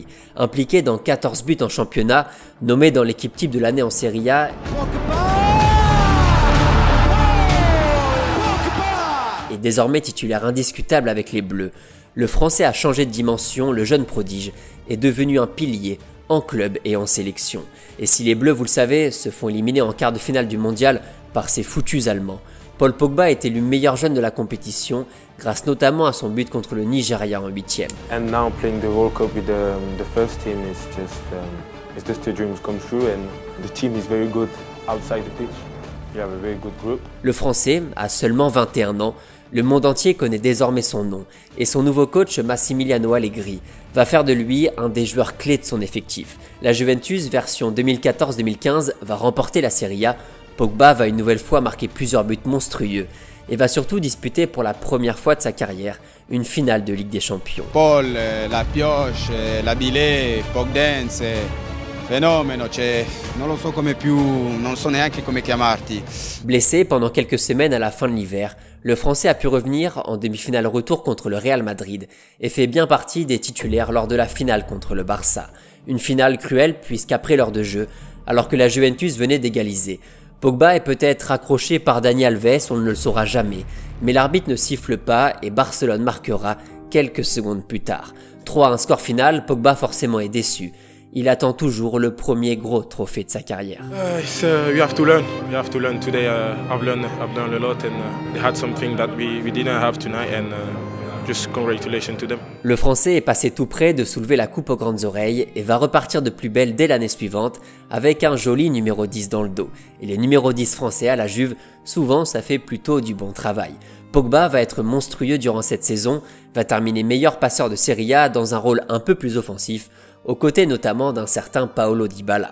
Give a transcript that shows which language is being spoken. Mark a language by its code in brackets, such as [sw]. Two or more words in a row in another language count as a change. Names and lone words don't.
[fr] Impliqué dans 14 buts en championnat, nommé dans l'équipe type de l'année en Serie A et désormais titulaire indiscutable avec les Bleus, le Français a changé de dimension, le jeune prodige est devenu un pilier en club et en sélection. Et si les Bleus, vous le savez, se font éliminer en quart de finale du mondial par ces foutus Allemands, Paul Pogba est élu meilleur jeune de la compétition grâce notamment à son but contre le Nigeria en 8e. [en] And now playing the World Cup with the first team is just a dream come true and the team is very good outside the pitch. We have a very good group. [fr] Le Français a seulement 21 ans. Le monde entier connaît désormais son nom et son nouveau coach Massimiliano Allegri va faire de lui un des joueurs clés de son effectif. La Juventus version 2014-2015 va remporter la Serie A. Pogba va une nouvelle fois marquer plusieurs buts monstrueux et va surtout disputer pour la première fois de sa carrière une finale de Ligue des Champions. Paul, la pioche, la billet, [it] Pogdance, fenomeno, non so come più, non so neanche come chiamarti. [fr] Blessé pendant quelques semaines à la fin de l'hiver, le Français a pu revenir en demi-finale retour contre le Real Madrid et fait bien partie des titulaires lors de la finale contre le Barça. Une finale cruelle puisqu'après l'heure de jeu, alors que la Juventus venait d'égaliser, Pogba est peut-être accroché par Dani Alves, on ne le saura jamais. Mais l'arbitre ne siffle pas et Barcelone marquera quelques secondes plus tard. 3 à un score final, Pogba forcément est déçu. Il attend toujours le premier gros trophée de sa carrière. [en] We have to learn. We have to learn today. I've learned a lot, and they had something that we didn't have tonight, and just congratulations to them. [fr] Le Français est passé tout près de soulever la coupe aux grandes oreilles et va repartir de plus belle dès l'année suivante avec un joli numéro 10 dans le dos. Et les numéros 10 français à la Juve, souvent ça fait plutôt du bon travail. Pogba va être monstrueux durant cette saison, va terminer meilleur passeur de Serie A dans un rôle un peu plus offensif, aux côtés notamment d'un certain Paulo Dybala.